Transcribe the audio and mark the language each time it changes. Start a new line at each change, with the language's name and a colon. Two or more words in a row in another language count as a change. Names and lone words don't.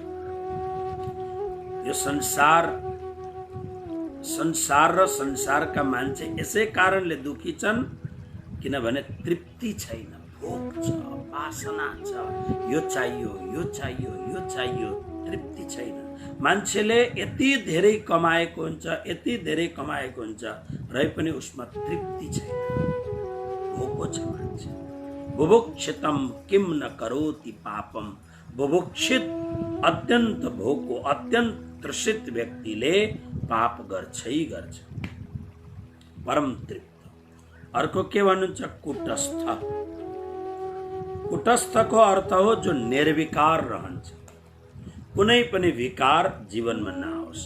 Nepali: यो संसार र संसारका मान्छे यसै कारणले दुखी छन् किनभने तृप्ति छैन, भोक छ, वासना छ, यो चाहियो, यो चाहियो, यो चाहियो, तृप्ति छैन। मान्छेले यति धेरै कमाएको हुन्छ, यति धेरै कमाएको हुन्छ, रहे पनि उसमा तृप्ति छैन, भोको छ मान्छे।
Sanskrit: बुभुक्षितम किम न करोति पापम,
Nepali: बुभुक्षित अत्यन्त भोको, अत्यन्त तृषित व्यक्तिले पाप गर्छै गर्छ। परम तृप्त। अर्को के भन्नुहुन्छ? कुटस्थ। कुटस्थको अर्थ हो जो निर्विकार रहन्छ, कुनै पनि विकार जीवनमा नआओस्।